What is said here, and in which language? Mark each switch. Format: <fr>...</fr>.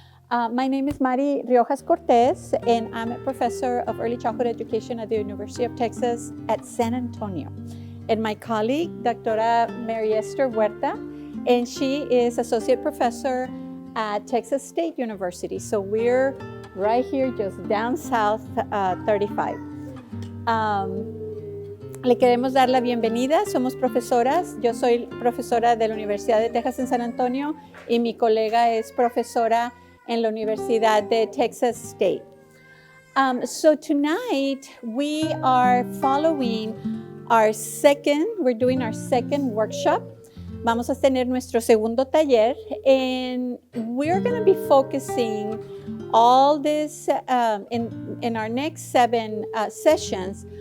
<en>My name is Mari Riojas Cortez, and I'm a professor of early childhood education at the University of Texas at San Antonio. And my colleague, Dr. Mary Esther Huerta, and she is associate professor at Texas State University. So we're right here, just down south 35.</en> <es>Le queremos dar la bienvenida. Somos profesoras. Yo soy profesora de la Universidad de Texas en San Antonio y mi colega es profesora en la Universidad de Texas State.</es> <en>So tonight we are doing our second workshop.</en> <es>Vamos a tener nuestro segundo taller,</es> <en>and we're going to be focusing all this in our next 7 sessions.</en>